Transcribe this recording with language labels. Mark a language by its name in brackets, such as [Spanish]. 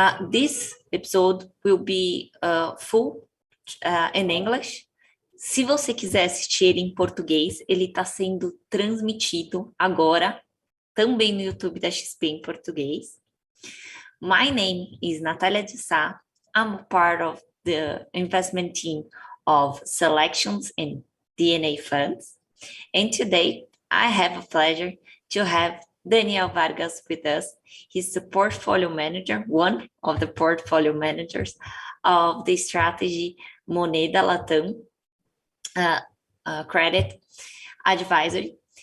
[English] This episode will be full in English. [Portuguese] Se você quiser assistir ele em português, ele está sendo transmitido agora também no YouTube da XP em português. [English] My name is Nathalia de Sá. I'm a part of the investment team of selections and DNA funds. And today, I have a pleasure to have Daniel Vargas with us. He's the portfolio manager, one of the portfolio managers of the strategy Moneda Latam credit advisory.